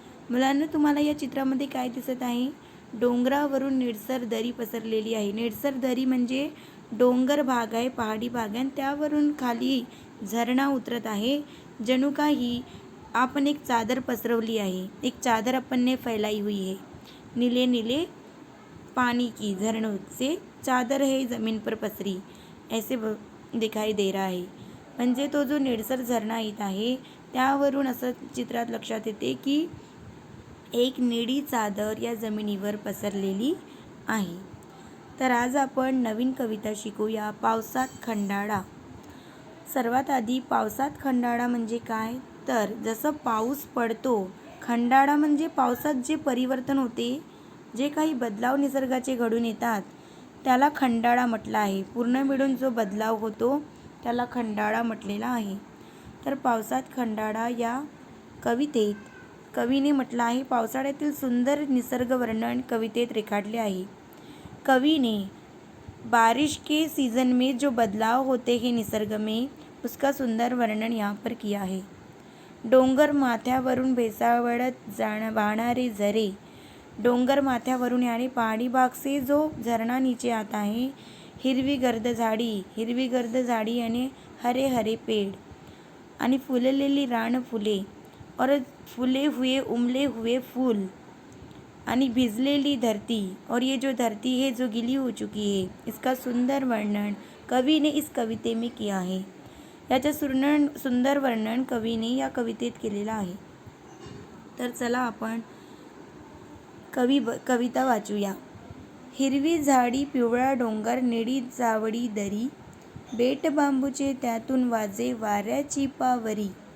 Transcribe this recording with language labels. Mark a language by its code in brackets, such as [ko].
[mr] मुलांना, तुम्हाला या चित्रामध्ये काय दिसत आहे? डोंगरावरून निळसर दरी पसरलेली आहे. निळसर दरी म्हणजे डोंगर भाग आहे, पहाडी भाग आहे, त्यावरून खाली झरणा उतरत आहे. जणू काही आपण एक चादर पसरवली आहे. [hi] एक चादर अपन ने फैलाई हुई है. नीले नीले पानी की झरनों से चादर है ज़मीन पर पसरी, ऐसे दिखाई दे रहा है. [mr] म्हणजे तो जो निळसर झरणा येत आहे त्यावरून असं चित्रात लक्षात येते की एक निळी चादर या जमिनीवर पसरलेली आहे. तर आज आपण नवीन कविता शिकूया. पावसात खंडाळा. सर्वात आधी पावसात खंडाळा म्हणजे काय? तर जसं पाऊस पडतो, खंडाळा म्हणजे पावसात जे परिवर्तन होते, जे काही बदलाव निसर्गाचे घडून येतात, त्याला खंडाळा म्हटलं आहे. पूर्ण मिळून जो बदलाव होतो त्याला खंडाळा म्हटलेला आहे. तर पावसात खंडाळा या कवितेत कवीने म्हटलं आहे, पावसाळ्यातील सुंदर निसर्ग वर्णन कवितेत रेखाटले आहे. [hi] कवि बारिश के सीज़न में जो बदलाव होते हैं निसर्ग में, उसका सुंदर वर्णन यहाँ पर किया है. [mr] डोंगर माथ्यावरून भेसावळत वाहणारे झरे. डोंगर माथ्यावरून [hi] यानी पहाड़ी भाग से जो झरना नीचे आता है. [mr] हिरवी गर्द झाड़ी [hi] यानी हरे हरे पेड़ [mr] आणि फुललेली रान फुले [hi] और फूले हुए उमले हुए फूल [mr] आणि भिजलेली धरती, [hi] और ये जो धरती है जो गीली हो चुकी है, इसका सुंदर वर्णन कवि ने इस कविते में किया है. [mr] याचे सुंदर वर्णन कवीने या कवितेत केलेलं आहे. तर चला आपण कविता वाचूया. हिरवी झाडी, पिवळा डोंगर, निळी जावडी दरी, बेट बांबूचे त्यातून वाजे वाऱ्याची पावरी.